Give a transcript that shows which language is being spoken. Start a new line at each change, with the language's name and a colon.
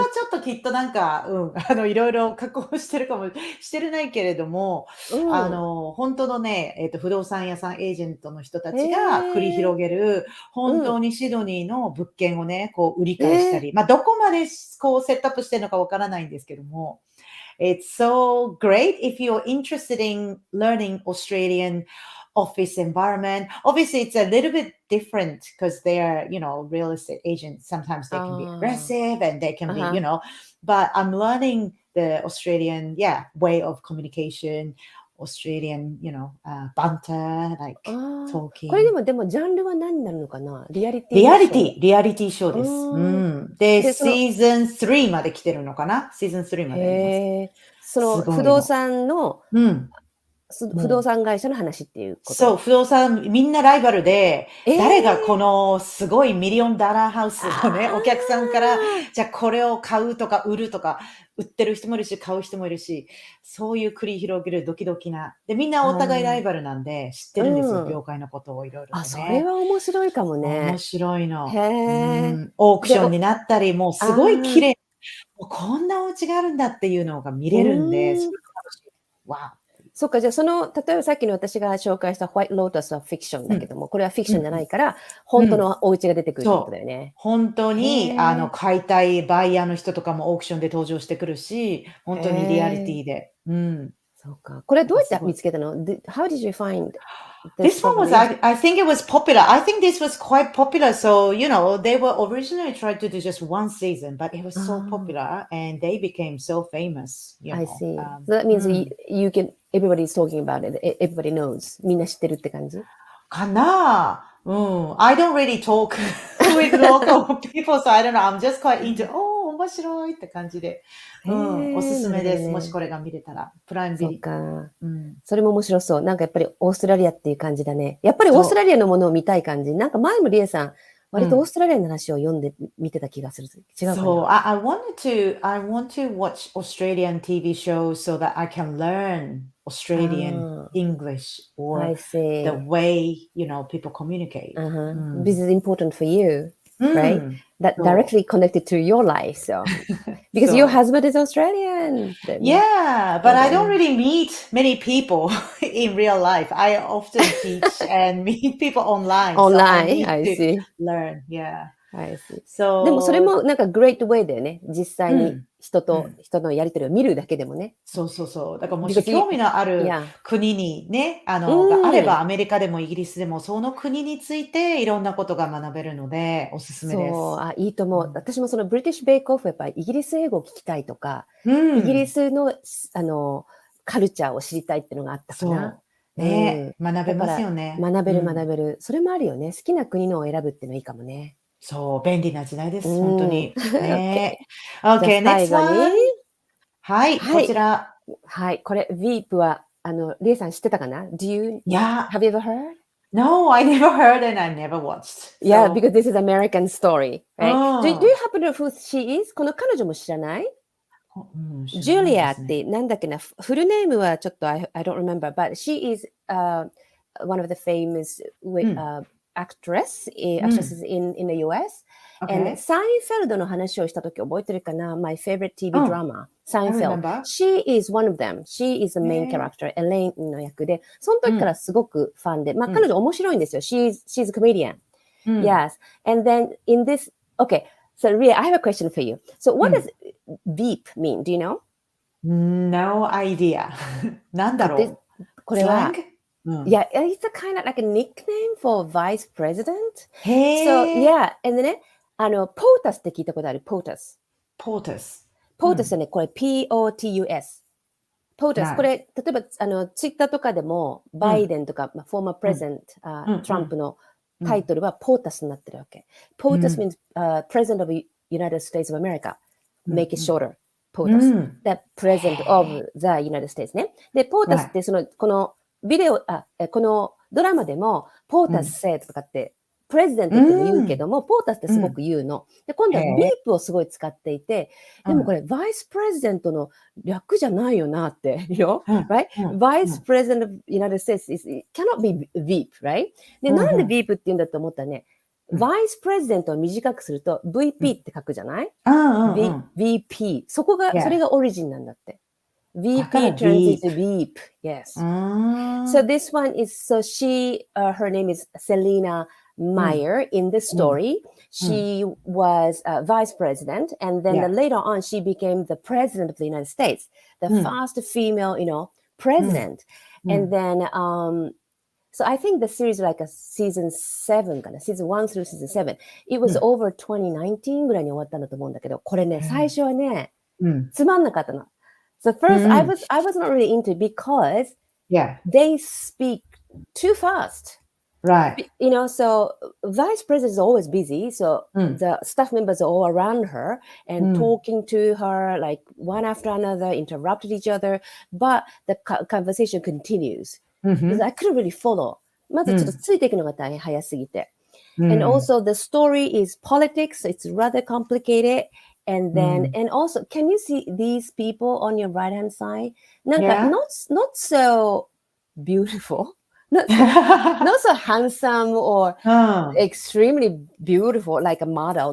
Japanese: れはちょっときっとなんか、いろいろ加工してるかもしてるないけれども、本当のね、不動産屋さん、エージェントの人たちが繰り広げる、本当にシドニーの物件をね、こう売り買いしたり、まあ、どこまでこうセットアップしてるのかわからないんですけども、
English: It's so great if you're interested in learning Australian office environment. Obviously, it's a little bit different because they are, real estate agents. Sometimes they can be aggressive and they can be, but I'm learning the Australian, way of communication, Australian, banter, like
Japanese: こ
English: talking.
Japanese: れでもジャンルは何になるのかな？リアリティリアリショー。ティ、リアリティショーです。で、で、シーズン3まで来てるのかな？シーズン3まであります。その不動産の、不動産会社の話っていうこと？そう、不動産、みんなライバルで、誰がこのすごいミリオンダラーハウスをね、お客さんから、じゃあこれを買うとか売るとか、売ってる人もいるし、買う人もいるし、そういう繰り広げるドキドキな。で、みんなお互いライバルなんで、知ってるんですよ、業界のことをいろいろとね。それは面白いかもね。面白いの。へー。オークションになったり、もうすごい綺麗。もうこんなお家があるんだっていうのが見れるんで、すごく楽しい。わお。そっか、じゃあ例えばさっきの私が紹介したホワイトロータスはフィクションだけども、これはフィクションじゃないから、本当のお家が出てくるってことだよね。本当に、買いたいバイヤーの人とかもオークションで登場してくるし、本当にリアリティで。そうか。これどうやって見つけたの？
English: How did you find this one was, I think it was popular. I think this was quite popular. So, they were originally tried to do just one season, but it was so popular and they became so famous. I see. So that means you can, everybody's talking about it. Everybody knows.
Japanese: みんな知ってるって感じ？かな
English: I don't really talk with local people, so I don't know. I'm just quite into,
Japanese: 面白いって感じで。おすすめです。もしこれが見れたら。プライムビデオ。そうか。それも面白そう。なんかやっぱりオーストラリアっていう感じだね。やっぱりオーストラリアのものを見たい感じ。なんか前もリエさん、割とオーストラリアの話を読んで見てた気がする。違うかな？そう、
English: I want to watch Australian TV shows so that I can learn Australian English or the way, people communicate. This is important for you, right? That directly connected to your life. So, because your husband is Australian. Yeah, but I don't really meet many people in real life. I often teach and meet people online. Online, so I I need see. to learn. Yeah. I see. So,
Japanese: でもそれもなんか
English: great way
Japanese: だよね。実際に人のやりとりを見るだけでもね。そう。だからもし興味のある国にね、があればアメリカでもイギリスでもその国についていろんなことが学べるのでおすすめです。そう、いいと思う。私もそのブリティッシュベイクオフやっぱりイギリス英語を聞きたいとか、イギリスのカルチャーを知りたいっていうのがあったかな。ね、学べますよね。学べる。それもあるよね。好きな国のを選ぶっていうのはいいかもね。そう、便利な時代です。本当に。ね。
English: Okay, next one.
Japanese: はい、こちら。はい、これ、Veep は、リエさん知ってたかな？
English: Have you ever heard? No, I never heard and I never watched. Yeah, because this is American story, right? Do you happen to know who she is?
Japanese: この彼女も知らない？ジュリアってなんだっけな、フルネームはちょっと
English: I don't remember, but she is one of the famous actresses in the US. And
Japanese: サインフェルドの話をしたとき覚えてるかな？
English: My favorite TV drama, サインフェルド。 She is one of them.
Japanese: She is the main character, エレインの役で、その時からすごくファンで、まあ彼女面白いんですよ。
English: She's a comedian. Yes. And then in this, okay, so Ria, I have a question for you. So what does Veep mean? Do you know? No idea.
Japanese: なんだろう？これは
English: Yeah, it's a kind of like a nickname for vice president.
Japanese: へ
English: So,
Japanese: え。
English: yeah, and then
Japanese: ね、POTUS って聞いたことある？ POTUS。 POTUS。 POTUS ね、これ POTUS。 POTUS、これ、例えば、ツイッターとかでも、バイデンとか、フォーマープレゼント、トランプのタイトルは POTUS になってるわけ。
English: POTUS means President of the United States of America. Make it shorter. POTUS. The President of the United States ね。
Japanese: で、POTUS ってこのビデオ、このドラマでも、POTUS said とかって、プレジデントっても言うけども、POTUSってすごく言うの。で、今度はビープをすごい使っていて、でもこれ、バイスプレジデントの略じゃないよなって、
English: right? Vice President of the United States cannot be VP, right?
Japanese: で、なんで VP って言うんだと思ったらね、バイスプレジデントを短くすると VP って書くじゃない？ VP。それがオリジンなんだって。
English: VP turns into Veep. Yes. So this one is, her name is Selena Meyer in the story. She was vice president, and then later on she became the president of the United States, the first female, president. And then, so I think the series like a season 7
Japanese: かな、
English: season 1 through season 7. It was over 2019
Japanese: ぐらいに終わったんだと思うんだけど、これね、最初はね、つまんなかったの。
English: So first, I was not really into it because they speak too fast. Right. So vice president is always busy. So the staff members are all around her and talking to her like one after another, interrupted each other. But the conversation continues. Because I couldn't really follow.
Japanese: まずちょっとついていくのが大変早すぎて。
English: And also the story is politics. It's rather complicated. And then, and also, can you see these people on your right hand side? なんか、not so beautiful, not so handsome or extremely beautiful like a model.